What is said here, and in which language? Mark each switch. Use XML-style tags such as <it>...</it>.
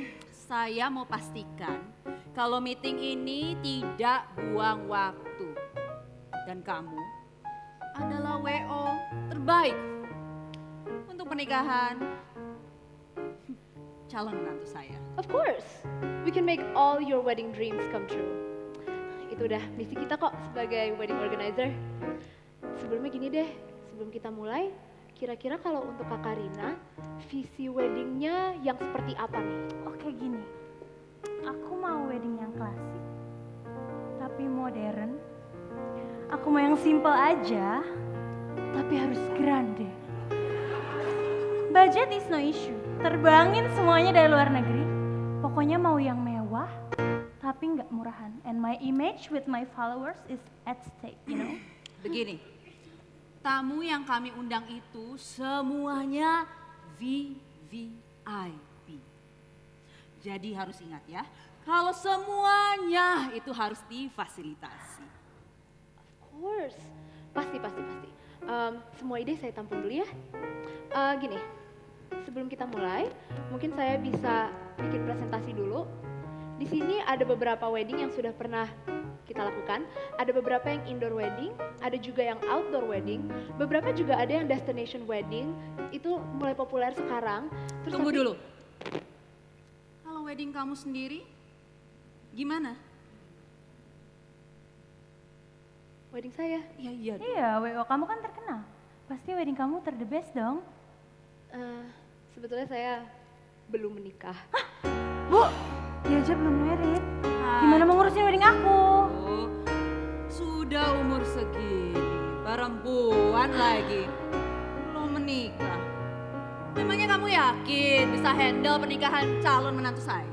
<id>Saya mau pastikan kalau meeting ini tidak buang waktu. Dan kamu adalah WO terbaik untuk pernikahan calon menantu saya.</id> <en>Of course, we can make all your wedding dreams come true.</en> <id>Itu udah misi kita kok sebagai wedding organizer. Sebelumnya gini deh, sebelum kita mulai, kira-kira kalau untuk Kak Karina, visi weddingnya yang seperti apa nih? Oke gini, aku mau wedding yang klasik, tapi modern. Aku mau yang simple aja, tapi harus grande.</id> <en>Budget is no issue,</en> <id>terbangin semuanya dari luar negeri. Pokoknya mau yang mewah, tapi nggak murahan.</id> <en>And my image with my followers is at stake, you know.</en> <id>Begini, tamu yang kami undang itu semuanya VVIP. Jadi harus ingat ya, kalau semuanya itu harus difasilitasi.</id> <en>Of course, pasti.</en> <id>Semua ide saya tampung dulu ya. Gini, sebelum kita mulai, mungkin saya bisa bikin presentasi dulu. Di sini ada beberapa wedding yang sudah pernah kita lakukan. Ada beberapa yang indoor wedding, ada juga yang outdoor wedding, beberapa juga ada yang destination wedding. Itu mulai populer sekarang. Tunggu dulu. wedding kamu sendiri, gimana? Wedding saya? Iya. Iya, WO kamu kan terkenal. Pasti wedding kamu</id> <en>the best</en> <id>dong. Sebetulnya saya belum menikah. Bu, dia aja belum married. Gimana mau ngurusin wedding aku? Oh, sudah umur segini, perempuan lagi, belum menikah. Memangnya kamu yakin bisa handle pernikahan calon menantu saya?</id>